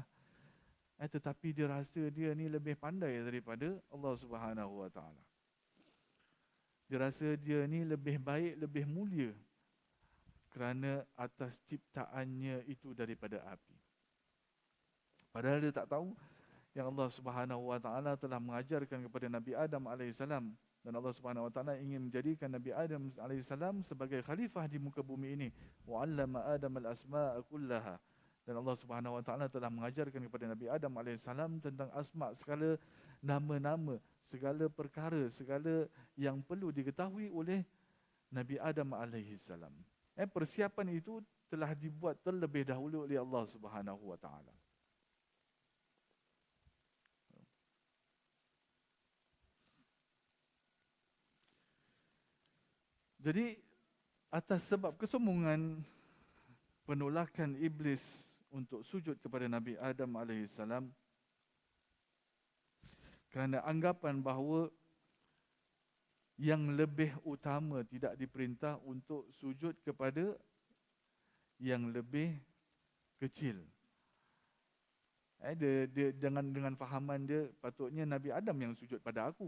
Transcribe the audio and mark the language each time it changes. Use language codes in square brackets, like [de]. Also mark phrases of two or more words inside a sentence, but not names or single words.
[ms] Tetapi dia rasa dia ni lebih pandai daripada Allah [ar] سبحانه وتعالى. [ms] Dia rasa dia ni lebih baik, lebih mulia kerana atas ciptaannya itu daripada api. Padahal dia tak tahu yang Allah [ar] سبحانه وتعالى [ms] telah mengajarkan kepada Nabi Adam alaihissalam, dan Allah [ar] سبحانه وتعالى [ms] ingin menjadikan Nabi Adam alaihissalam sebagai khalifah di muka bumi ini. [ar] وعلم آدم الأسماء كلها. [ms] Dan Allah [ar] سبحانه وتعالى [ms] telah mengajarkan kepada Nabi Adam alaihissalam tentang asma', segala nama-nama, segala perkara, segala yang perlu diketahui oleh Nabi Adam alaihissalam. Persiapan itu telah dibuat terlebih dahulu oleh Allah [ar] سبحانه وتعالى. [ms] Jadi atas sebab kesombongan, penolakan iblis untuk sujud kepada Nabi Adam alaihissalam, kerana anggapan bahawa yang lebih utama tidak diperintah untuk sujud kepada yang lebih kecil. Dia dengan fahaman dia, patutnya Nabi Adam yang sujud pada aku.